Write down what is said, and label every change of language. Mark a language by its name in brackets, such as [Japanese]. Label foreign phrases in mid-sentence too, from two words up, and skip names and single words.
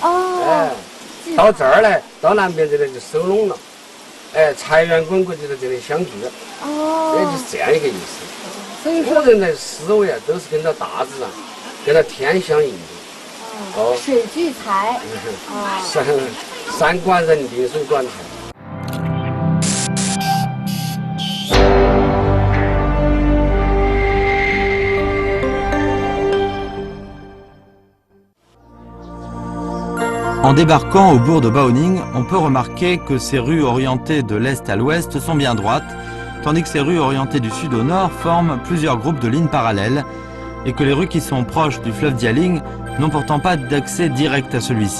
[Chinese] 哎，到这儿来，到南边这里就收拢了，哎，财源滚滚就在这里相聚，也就是这样一个意思。所以说，古人的思维啊，都是跟着大自然，跟着天相应的。水聚财。山管人定，水管财。 [French] En débarquant au bourg de Baoning, on peut remarquer que ces rues orientées de l'est à l'ouest sont bien droites, tandis que ces rues orientées du sud au nord forment plusieurs groupes de lignes parallèles, et que les rues qui sont proches du fleuve Dialing n'ont pourtant pas d'accès direct à celui-ci.